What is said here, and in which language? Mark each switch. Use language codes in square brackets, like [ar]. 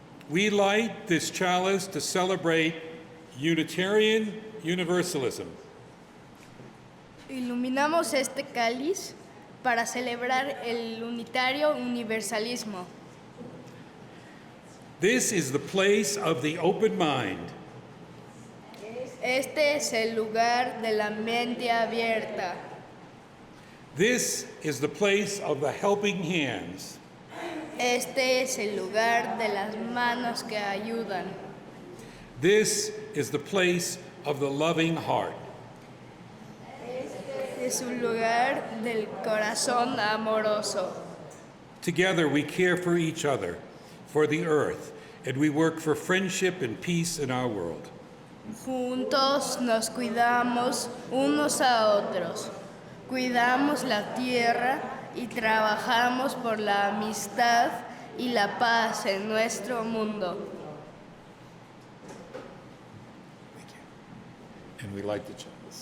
[en] We light this chalice to celebrate Unitarian Universalism. [es] Iluminamos este cáliz para celebrar el unitario universalismo. [en] This is the place of the open mind. [es] Este es el lugar de la mente abierta. [en] This is the place of the helping hands. [es] Este es el lugar de las manos que ayudan. [en] This is the place of the loving heart. [es] Es un lugar del corazón amoroso. [en] Together we care for each other, for the earth, and we work for friendship and peace in our world. [es] Juntos nos cuidamos unos a otros. Cuidamos la tierra y trabajamos por la amistad y la paz en nuestro mundo. [en] Thank you. And we like the children.